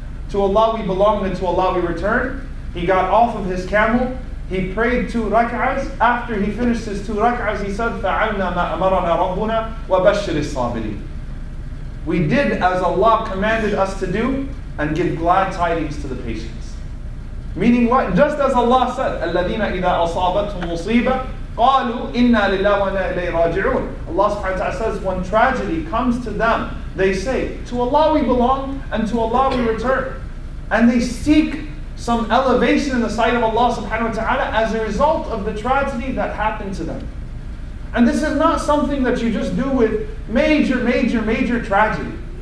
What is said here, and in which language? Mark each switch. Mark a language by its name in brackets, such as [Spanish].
[English] To Allah we belong and to Allah we return. He got off of his camel, he prayed 2 rak'ahs. After he finished his 2 rak'ahs, he said, [Arabic] فَعَلْنَا مَا أَمَرَنَا رَبُّنَا وَبَشِّرِ الصَّابِرِينَ. [English] We did as Allah commanded us to do, and give glad tidings to the patients. Meaning what? Just as Allah said, [Arabic] الَّذِينَ إِذَا أَصَابَتْهُمْ مُصِيبَةٌ قَالُوا إِنَّا لِلَّهِ وَإِنَّا إِلَيْهِ راجعون. [English] Allah subhanahu wa ta'ala says, when tragedy comes to them, they say, to Allah we belong and to Allah we return. And they seek some elevation in the sight of Allah subhanahu wa ta'ala as a result of the tragedy that happened to them. And this is not something that you just do with major tragedy.